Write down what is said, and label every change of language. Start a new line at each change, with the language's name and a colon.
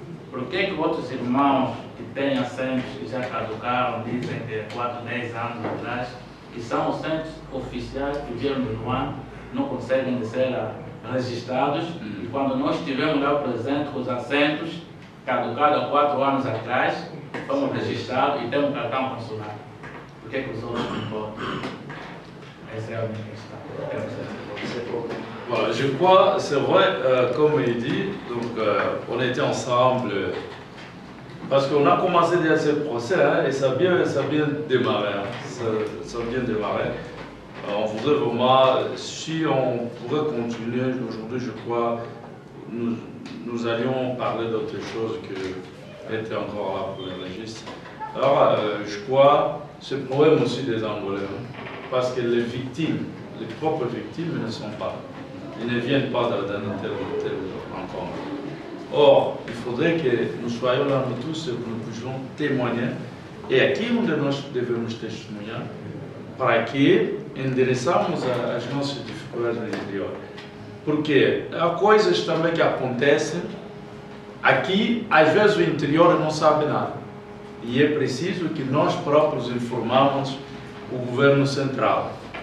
Portuguese: Por que outros irmãos que têm assentos que já caducaram, dizem que 4, 10 anos atrás, que são assentos oficiais que vieram no ano, não conseguem ser registrados, e quando nós estivemos lá presentes com os assentos caducados há 4 anos atrás, fomos registrados e temos cartão consular. Por que os outros não podem? Essa é a minha questão.
French: Voilà, je crois, c'est vrai, comme il dit, donc on était ensemble, parce qu'on a commencé déjà ce procès, et ça a bien démarré, ça a bien démarré. On voudrait vraiment, si on pourrait continuer aujourd'hui, je crois, nous allions parler d'autre chose que être encore là pour les registres. Alors, je crois, ce problème aussi des Angolais, parce que les victimes, les propres victimes ne sont pas. Ils ne viennent pas dans telle rencontre. Or, il faudrait que nous soyons là, nous tous, et que nous puissions témoigner.
Portuguese: E aqui onde nós devemos testemunhar, para que endereçamos as nossas dificuldades no interior. Porque há coisas também que acontecem aqui, às vezes o interior não sabe nada. E é preciso que nós próprios informamos o governo central.